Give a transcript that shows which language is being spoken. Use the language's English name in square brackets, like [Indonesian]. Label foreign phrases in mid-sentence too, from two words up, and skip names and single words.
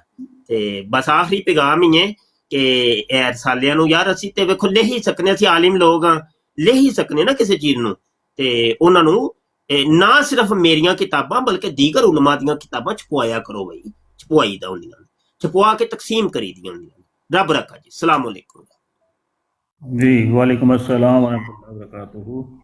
[Punjabi] ਤੇ ਬਸ ਆਖਰੀ ਪੈਗਾਮ ਹੀ ਹੈ ਕਿ ਇਹ ਰਸਾਲਿਆਂ ਨੂੰ ਯਾਰ ਅਸੀਂ ਤੇ ਵੇਖੋ ਲੈ ਹੀ ਸਕਨੇ, ਅਸੀਂ ਆਲਿਮ ਲੋਕ ਹਾਂ, ਲੈ ਹੀ ਸਕਨੇ ਨਾ ਕਿਸੇ ਚੀਜ਼ ਨੂੰ, ਤੇ ਉਹਨਾਂ ਨੂੰ ਨਾ ਸਿਰਫ ਮੇਰੀਆਂ ਕਿਤਾਬਾਂ ਬਲਕਿ ਦੀਗਰ ਉਲਮਾ ਦੀਆਂ ਕਿਤਾਬਾਂ ਛਪਵਾਇਆ ਕਰੋ ਬਈ, ਛਪਵਾਈ ਦਾ ਹੁੰਦੀਆਂ, ਛਪਵਾ ਕੇ ਤਕਸੀਮ ਕਰੀ ਦੀਆਂ ਹੁੰਦੀਆਂ। ਰੱਬ ਰੱਖਾ ਜੀ, [Arabic] سلام عليكم [Punjabi] जी। [Arabic] وعليكم السلام ورحمة الله وبركاته.